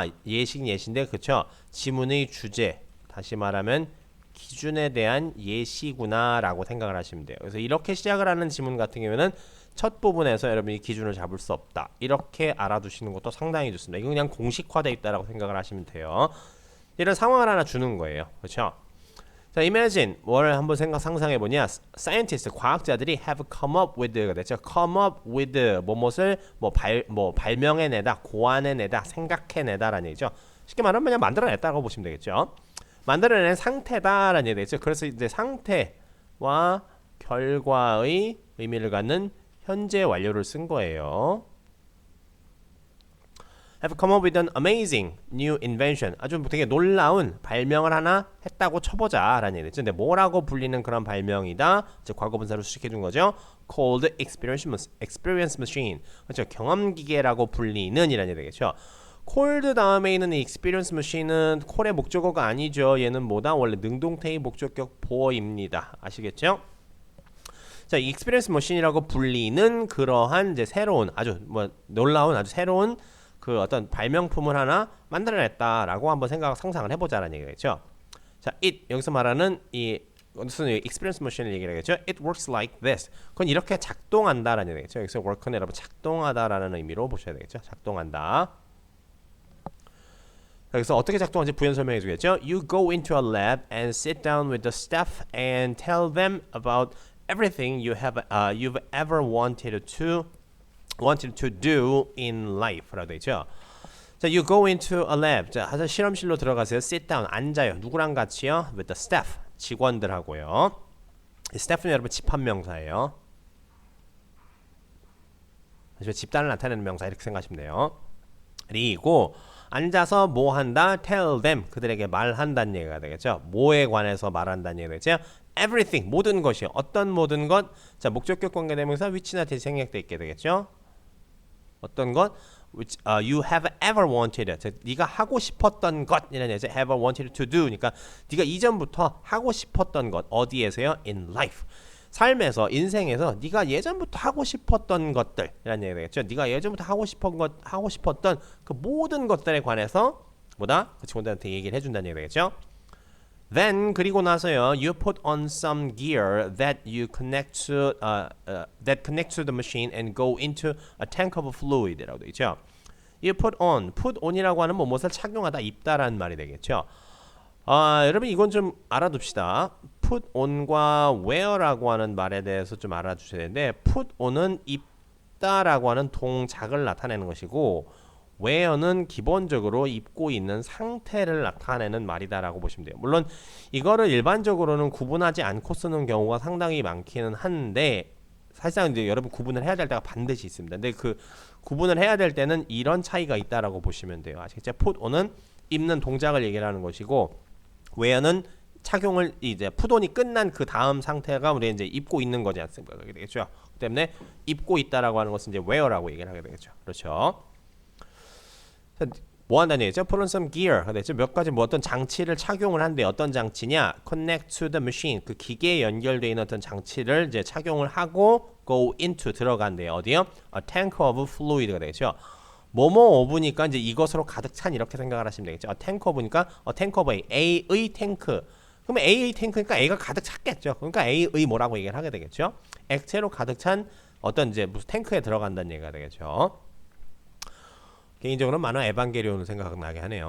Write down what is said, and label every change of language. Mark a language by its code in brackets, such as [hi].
[ko] 예시인데 그쵸? 지문의 주제, 다시 말하면 기준에 대한 예시구나 라고 생각을 하시면 돼요. 그래서 이렇게 시작을 하는 지문 같은 경우에는 첫 부분에서 여러분이 기준을 잡을 수 없다. 이렇게 알아두시는 것도 상당히 좋습니다. 이건 그냥 공식화되어 있다라고 생각을 하시면 돼요. 이런 상황을 하나 주는 거예요. 그렇죠? 자, imagine 뭘 한번 상상해 보냐. scientists 과학자들이 [en] have come up with [ko] 가 됐죠. [en] come up with [ko] 뭐뭇을 발명해내다, 고안해내다, 생각해내다라는 얘기죠. 쉽게 말하면 그냥 만들어냈다고 보시면 되겠죠. 만들어낸 상태다라는 얘기 되겠죠. 그래서 이제 상태와 결과의 의미를 갖는 현재 완료를 쓴 거예요. [en] have come up with an amazing new invention. [ko] 아주 되게 놀라운 발명을 하나 했다고 쳐보자 라는 얘기죠. 근데 뭐라고 불리는 그런 발명이다. 즉 과거분사로 수식해 준 거죠. [en] called experience machine. [ko] 그렇죠. 경험기계라고 불리는 이라는 얘기 되겠죠. called 다음에 있는 이 experience machine은 콜의 목적어가 아니죠. 얘는 뭐다? 원래 능동태의 목적격 보어입니다. 아시겠죠? 자, 이 experience machine이라고 불리는 그러한 이제 새로운 아주 놀라운 아주 새로운 그 어떤 발명품을 하나 만들어냈다라고 한번 상상을 해보자라는 얘기겠죠. 자, it 여기서 말하는 이 무슨 experience machine을 얘기를 하겠죠. [en] It works like this. [ko] 그건 이렇게 작동한다라는 얘기겠죠. 여기서 work는 여러분 작동하다라는 의미로 보셔야 되겠죠. 작동한다. 그래서 어떻게 작동하는지 부연 설명해 주겠죠. [en] You go into a lab and sit down with the staff and tell them about everything you've ever wanted to do in life [ko] 라고 되죠. [en] 자, you go into a lab. [ko] 자, 실험실로 들어가세요. [en] sit down, 앉아요. [ko] 누구랑 같이요? [en] with the staff, 직원들하고요. [ko] 이 staff는 여러분 집합명사예요. 집단을 나타내는 명사 이렇게 생각하시면 돼요. 그리고 앉아서 뭐 한다? tell them, 그들에게 말한다는 얘기가 되겠죠. 뭐에 관해서 말한다는 얘기가 되겠죠. everything, 모든 것이요. 어떤 모든 것. 자, 목적격 관계대명사 위치나 대시 생략돼 있게 되겠죠. 어떤 것? [en] which you have ever wanted. [ko] 자, 네가 하고 싶었던 것이라는 얘기죠. [en] ever wanted to do. [ko] 그러니까 네가 이전부터 하고 싶었던 것. [en] 어디에서요? in life. [ko] 삶에서, 인생에서 네가 예전부터 하고 싶었던 것들이라는 얘기가 되겠죠. 네가 예전부터 하고 싶었던 그 모든 것들에 관해서 뭐다? 그 직원들한테 얘기를 해준다는 얘기가 되겠죠. [en] Then [ko] 그리고 나서요, [en] you put on some gear that you connect to the machine and go into a tank of fluid라고 되어 있죠. [ko] You put on이라고 하는 무엇을 착용하다, 입다라는 말이 되겠죠. 여러분 이건 좀 알아둡시다. put on과 wear라고 하는 말에 대해서 좀 알아주셔야 되는데, put on은 입다라고 하는 동작을 나타내는 것이고, wear는 기본적으로 입고 있는 상태를 나타내는 말이다라고 보시면 돼요. 물론 이거를 일반적으로는 구분하지 않고 쓰는 경우가 상당히 많기는 한데, 사실상 이제 여러분 구분을 해야 될 때가 반드시 있습니다. 근데 그 구분을 해야 될 때는 이런 차이가 있다라고 보시면 돼요. 아시겠죠? put on은 입는 동작을 얘기를 하는 것이고, wear는 착용을 이제 푸돈이 끝난 그 다음 상태가 우리 이제 입고 있는 거지 않습니까? 그게 되겠죠. 그 때문에 입고 있다라고 하는 것은 이제 wear라고 얘기를 하게 되겠죠. 그렇죠. 자, 뭐 한다는 얘기죠? [en] Put on some gear. [ko] 그렇죠. 몇 가지 뭐 어떤 장치를 착용을 한데 어떤 장치냐? [en] Connect to the machine. [ko] 그 기계에 연결되어 있는 어떤 장치를 이제 착용을 하고 [en] go into [ko] 들어간대요. 어디요? [en] A tank of fluid가 되겠죠. [ko] 뭐뭐 오브니까 이제 이것으로 가득 찬 이렇게 생각을 하시면 되겠죠. tank of니까 tank of A의 탱크. 그러면 A의 탱크니까 A가 가득 찼겠죠. 그러니까 A의 뭐라고 얘기를 하게 되겠죠. 액체로 가득 찬 어떤 이제 무슨 탱크에 들어간다는 얘기가 되겠죠. 개인적으로 만화 에반게리온을 생각나게 하네요.